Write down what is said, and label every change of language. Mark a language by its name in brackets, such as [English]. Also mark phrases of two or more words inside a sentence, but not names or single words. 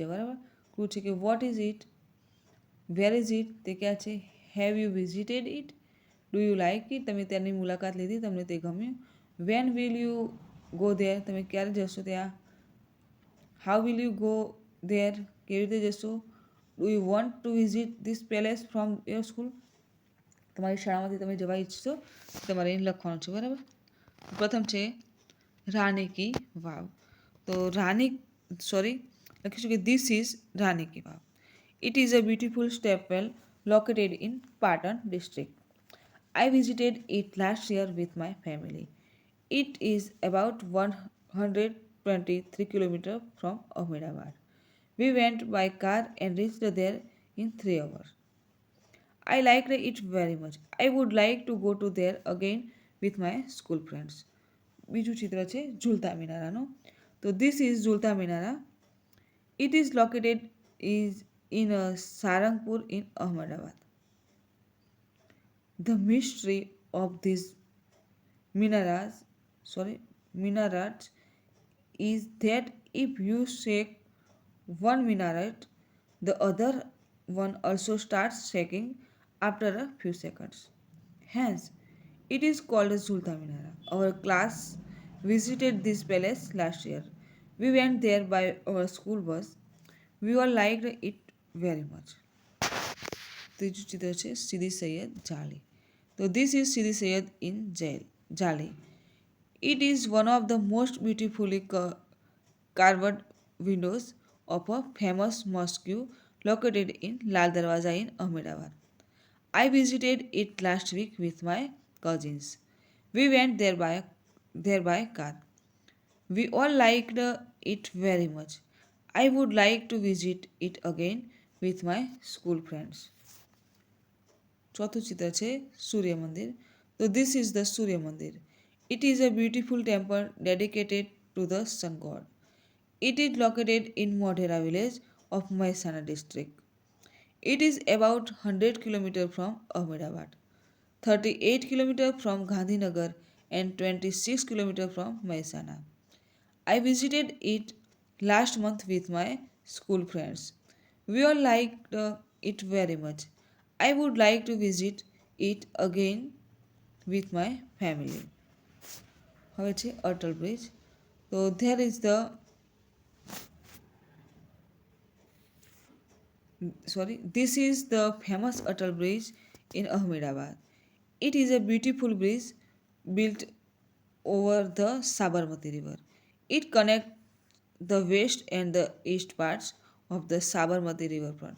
[Gujarati] બરાબર, ક્લુ છે કે [English] what is it, where is it, [Gujarati] તે ક્યાં છે, [English] have you visited it, do you like it, [Gujarati] તમે ત્યાંની મુલાકાત લીધી, તમને તે ગમ્યું, [English] when will you go there, [Gujarati] તમે ક્યારે જશો ત્યાં, [English] how will you go there, [Gujarati] કેવી રીતે જશો, [English] do you want to visit this palace from your school, [Gujarati] તમારી શાળામાંથી તમે જવા ઈચ્છશો, તમારે એને લખવાનું છે. બરાબર, પ્રથમ છે રાની કી વાવ. તો લખીશું કે [English] this is [Gujarati] રાની કી વાવ. [English] It is a beautiful stepwell located in Patan district. I visited it last year with my family. It is about 123 kilometers from Ahmedabad. We went by car and reached there in 3 hours. I liked it very much. I would like to go to there again with my school friends. [Gujarati] બીજું ચિત્ર છે ઝૂલતા મિનારાનું. તો [English] this is [Gujarati] ઝૂલતા મિનારા. [English] It is located in Sarangpur in Ahmedabad. The mystery of these minarets is that if you shake one minaret, the other one also starts shaking after a few seconds. Hence, it is called a Zulta Minara. Our class visited this palace last year. We went there by our school bus. We all liked it very much. [Gujarati] ત્રીજું ચિત્ર છે સીદી સૈયદ જાળી. [English] તો this is Sidi Sayed in Jali. It is one of the most beautifully carved windows of a famous mosque located in Lal Darwaza in Ahmedabad. I visited it last week with my cousins. We went there by car. We all liked it very much. I would like to visit it again with my school friends. [Gujarati] ચોથું ચિત્ર છે સૂર્ય મંદિર. [English] તો this is the Surya Mandir. It is a beautiful temple dedicated to the sun god. It is located in Modhera village of Mehsana district. It is about 100 km from Ahmedabad, 38 km from Gandhinagar and 26 km from Mehsana. I visited it last month with my school friends. We all liked it very much. I would like to visit it again with my family. [Gujarati] હવે છે અટલ બ્રિજ. [English] તો there is this is the famous Atal Bridge in Ahmedabad. It is a beautiful bridge built over the Sabarmati River. It connects the west and the east parts of the Sabarmati riverfront.